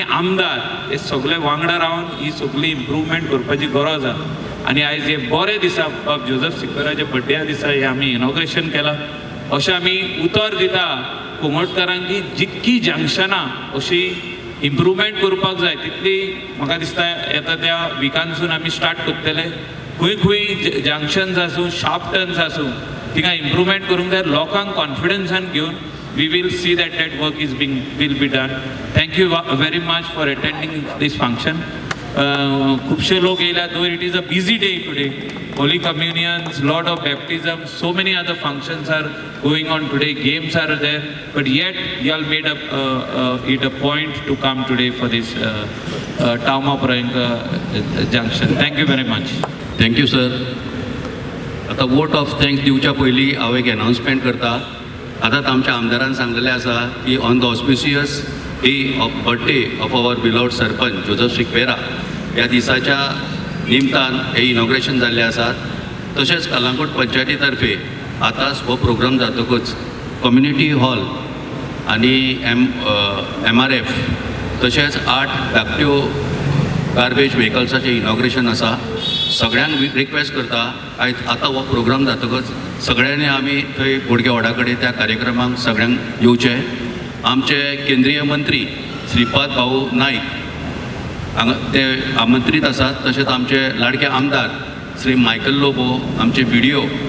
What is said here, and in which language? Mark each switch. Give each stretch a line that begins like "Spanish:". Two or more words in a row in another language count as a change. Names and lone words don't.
Konkani: आमदार हे सगळे वांगडा रावन ही सगळी इम्प्रुवमेंट करपाची गरज आसा आनी आयज हे बरे दिसा बाब जोझफ सिक्वेराच्या बड्डेया दिसा हे आमी इनॉग्रेशन केलां अशें आमी उतर दिता कुंगटकारांक की जितकी जंक्शनां अशी इम्प्रुवमेंट करपाक जाय तितली म्हाका दिसता येता त्या विकानसून आमी स्टार्ट करतले खंय खंय जंक्शन्स आसूं
English: sharp turns
Konkani: आसूं थिंगा इम्प्रुवमेंट करूंक जाय लोकांक कॉन्फिडन्सान घेवन
English: we will see that work is will be done thank you very much for attending this function
Konkani: खुबशे लोक येयल्या
English: though it is a busy day today holy communions lot of baptism so many other functions are going on today games are there but yet you all made it a point to come today for this town of junction thank you very much thank you sir
Konkani: आता
English: vote of thanks
Konkani: दिवच्या पयलीं हांव एक अनाउन्समेंट करता आतांच आमच्या आमदारान सांगलेलें आसा की
English: on the auspicious day of birthday of our beloved sarpanch
Konkani: जोझफ सिक्वेरा ह्या दिसाच्या निमतान हे इनॉग्रेशन जाल्लें आसा तशेंच कलंगूट पंचायती तर्फे आतांच हो प्रोग्राम जातकूच
English: community hall
Konkani: आनी MRF तशेंच 8 धाकट्यो
English: garbage vehicles
Konkani: इनॉग्रेशन आसा सगळ्यांक रिक्वेस्ट करता आयज आतां हो प्रोग्राम जातकच सगळ्यांनी आमी थंय बोडगे वाडा कडेन त्या कार्यक्रमाक सगळ्यांक येवचें आमचे केंद्रीय मंत्री श्रीपाद भाऊ नाईक हांगा ते आमंत्रीत आसात तशेंच आमचे लाडके आमदार श्री मायकल लोबो आमचे BDO